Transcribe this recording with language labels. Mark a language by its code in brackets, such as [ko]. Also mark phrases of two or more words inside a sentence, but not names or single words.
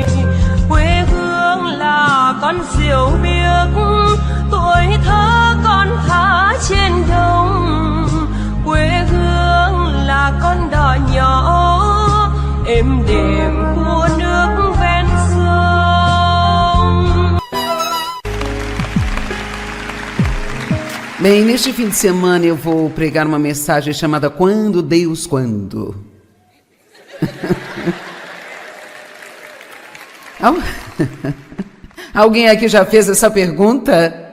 [vi] Quê hương là con diều biếc, tuổi thơ con thả trên đồng. Quê hương là con đò nhỏ êm đềm của nước ven sông. [pt] Bem, neste fim de semana eu vou pregar uma mensagem chamada Quando, Deus, Quando? Alguém aqui já fez essa pergunta?